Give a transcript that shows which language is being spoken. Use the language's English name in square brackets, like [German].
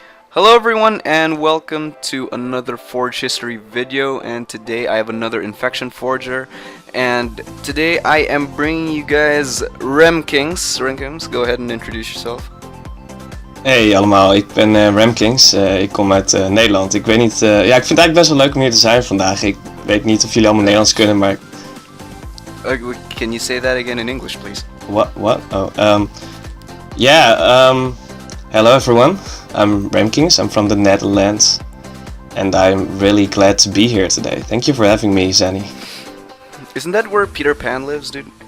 [English] Hello everyone and welcome to another Forge History video, and today I have another Infection Forger, and today I am bringing you guys REMkings. REMkings, go ahead and introduce yourself. [Dutch] Hey allemaal, ik ben REMkings. Ik kom uit Nederland. Ik weet niet, ja, ik vind het eigenlijk best wel leuk om hier te zijn vandaag. Ik weet niet of jullie allemaal Nederlands kunnen, maar... [English] Can you say that again in English, please? What? Oh, hello everyone. I'm REMkings. I'm from the Netherlands, and I'm really glad to be here today. Thank you for having me, Zanny. Isn't that where Peter Pan lives, dude?